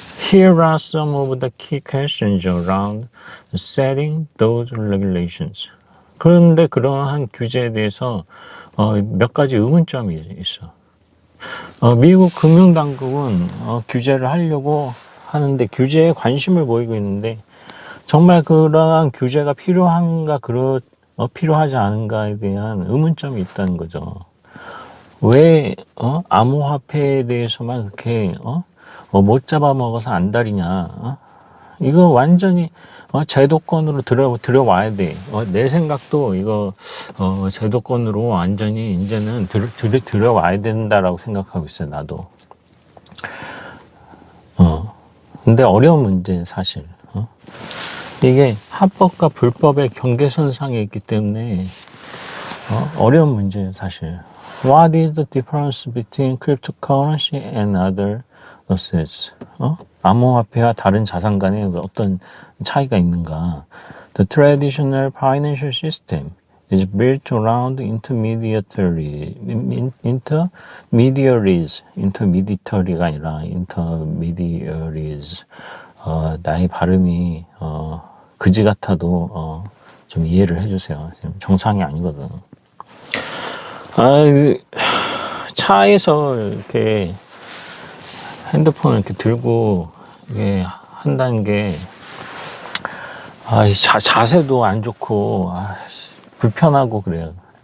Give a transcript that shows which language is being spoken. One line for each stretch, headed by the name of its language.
English: Here are some of the key questions around setting those regulations.
Korean: 그런데 그러한 규제에 대해서 몇 가지 의문점이 있어. 미국 금융당국은 규제를 하려고 하는데 규제에 관심을 보이고 있는데 정말 그러한 규제가 필요한가 필요하지 않은가에 대한 의문점이 있다는 거죠. 왜 암호화폐에 대해서만 그렇게 못 잡아먹어서 안달이냐. 이거 완전히 제도권으로 들여와야 돼. 내 생각도 이거 제도권으로 완전히 이제는 들여와야 된다라고 생각하고 있어요. 나도. 근데 어려운 문제 사실. 이게 합법과 불법의 경계선상에 있기 때문에 어려운 문제예요 사실.
English: What is the difference between cryptocurrency and other assets?
Korean: 암호화폐와 다른 자산 간에 어떤 차이가 있는가?
English: The traditional financial system is built around intermediaries.intermediary가 아니라 intermediaries.
Korean: 나의 발음이 그지 같아도 좀 이해를 해주세요. 지금 정상이 아니거든. 차에서 이렇게 핸드폰을 이렇게 들고 이게 한다는 게 자세도 안 좋고 불편하고 그래요.